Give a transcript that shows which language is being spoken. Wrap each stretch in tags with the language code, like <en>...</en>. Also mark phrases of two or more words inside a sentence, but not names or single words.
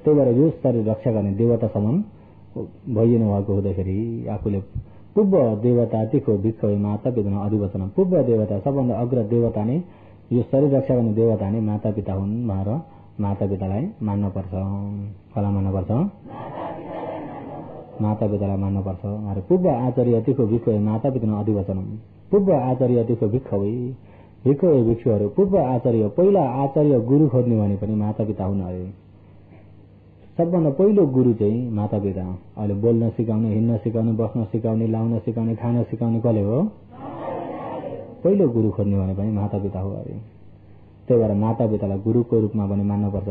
<ne>त्यही भएर यो शरीर रक्षा गर्ने देवतासम्म भइनु भएको हुँदाखेरि आफूले</ne> <pi>पूर्व देवता तिखो भिक्खवे माता पिता अधिवचन</pi> <ne>पूर्व देवता सबभन्दा अग्र देवता नै यो शरीर रक्षा गर्ने देवता नै माता पिता हुन् भनेर माता पितालाई मान्न पर्छ। कसलाई मान्न पर्छ? माता पितालाई मान्न पर्छ। अरे</ne> <pi>पूर्व आचार्य तिखो भिक्खवे माता पिता अधिवचन पूर्व आचार्य तिखो भिक्खवे भिक्खवे</pi> <ne>भिक्षुहरू पूर्व आचार्य पहिला आचार्य गुरु खोज्ने भने पनि माता पिता हुन् अरे। सबभन्दा पहिलो गुरु चाहिँ माता पिता। अहिले बोल्न सिकाउने, हिँड्न सिकाउने, बस्न सिकाउने, लाउन सिकाउने, खान सिकाउने कसले हो? पहिलो गुरु खोज्ने भने पनि माता पिता हो अरे। त्यही भएर माता पितालाई गुरुको रूपमा पनि मान्नुपर्छ।</ne>